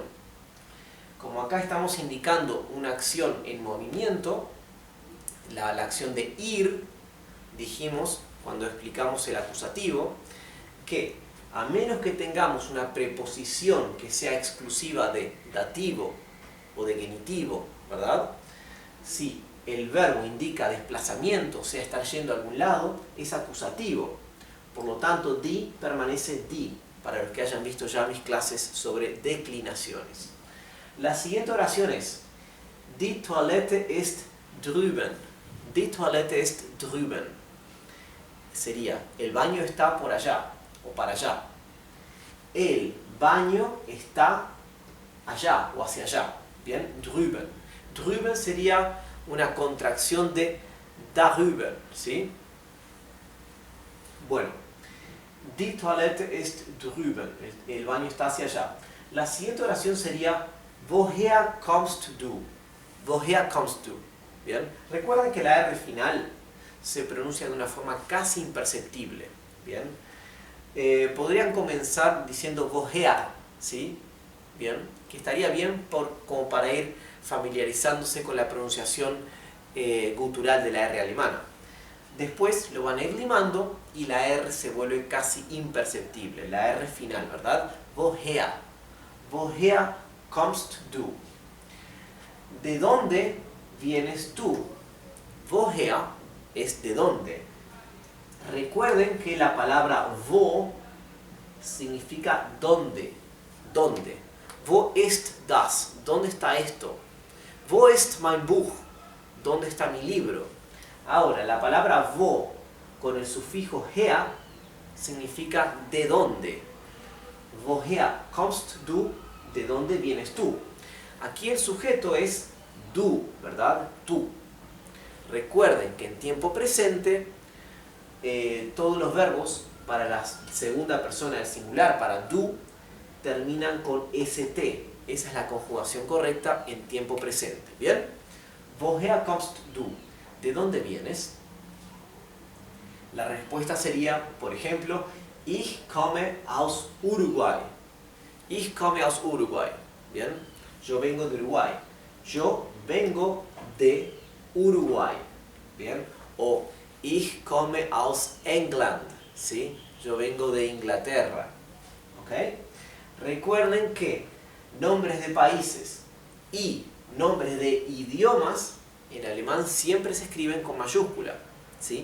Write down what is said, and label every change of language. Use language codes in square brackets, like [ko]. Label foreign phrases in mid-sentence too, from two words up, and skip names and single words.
[es] Como acá estamos indicando una acción en movimiento, la acción de ir, dijimos cuando explicamos el acusativo, que a menos que tengamos una preposición que sea exclusiva de dativo o de genitivo, ¿verdad? Si el verbo indica desplazamiento, o sea, estar yendo a algún lado, es acusativo. Por lo tanto, die permanece die, para los que hayan visto ya mis clases sobre declinaciones. La siguiente oración es: [de] Die Toilette ist drüben. Die Toilette ist drüben. [es] Sería, el baño está por allá, o para allá. El baño está allá, o hacia allá. Bien, drüben. Drüben sería una contracción de darüber, ¿sí? Bueno, [de] die Toilette ist drüben. [es] El baño está hacia allá. La siguiente oración sería: [de] Woher kommst du? Woher kommst du? [es] Bien, recuerden que la R final se pronuncia de una forma casi imperceptible. Bien, podrían comenzar diciendo woher, ¿sí? Bien, que estaría bien como para ir familiarizándose con la pronunciación gutural de la R alemana. Después lo van a ir limando y la R se vuelve casi imperceptible, la R final, ¿verdad? [de] Woher. Woher kommst du? [es] ¿De dónde vienes tú? Woher es de dónde. Recuerden que la palabra wo significa dónde. ¿Dónde? [de] Wo ist das? [es] ¿Dónde está esto? [de] Wo ist mein Buch? [es] ¿Dónde está mi libro? Ahora, la palabra wo con el sufijo her significa de dónde. [de] Woher kommst du? [es] ¿De dónde vienes tú? Aquí el sujeto es du, ¿verdad? Tú. Recuerden que en tiempo presente todos los verbos para la segunda persona del singular, para du, terminan con st. Esa es la conjugación correcta en tiempo presente. ¿Bien? Woher kommst du? ¿De dónde vienes? La respuesta sería, por ejemplo, [de] Ich komme aus Uruguay. Ich komme aus Uruguay. [es] ¿Bien? Yo vengo de Uruguay. Yo vengo de Uruguay. ¿Bien? [de] O Ich komme aus England. [es] ¿Sí? Yo vengo de Inglaterra. ¿Ok? Recuerden que nombres de países y nombres de idiomas en alemán siempre se escriben con mayúscula, ¿sí?